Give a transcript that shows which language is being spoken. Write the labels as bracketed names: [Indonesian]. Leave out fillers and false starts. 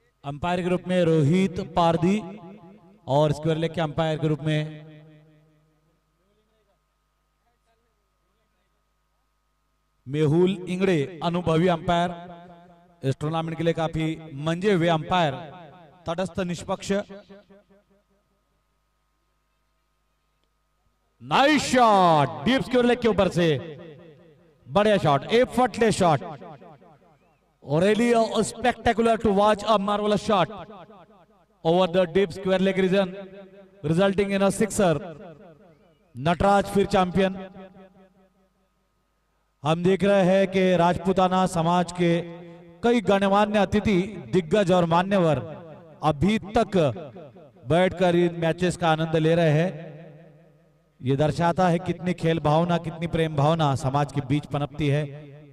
[Hindi] Umpire के रूप में रोहित पारदी और स्क्वायर लेग के अंपायर के रूप में मेहुल इंगड़े, अनुभवी अंपायर। इस टूर्नामेंट के लिए काफी मंजे हुए अंपायर, तटस्थ निष्पक्ष। [English] nice shot, deep square leg [Hindi] के ऊपर से बढ़िया [English] Shot, effortless shot, और really spectacular to watch, a marvelous shot over the deep square leg region, resulting in a sixer. [Hindi] Nataraj फिर चैंपियन। हम देख रहे हैं कि राजपूताना समाज के कई गणमान्य अतिथि, दिग्गज और मान्यवर अभी तक बैठकर इन मैचेस का आनंद ले रहे हैं। यह दर्शाता है कितनी खेल भावना, कितनी प्रेम भावना समाज के बीच पनपती है।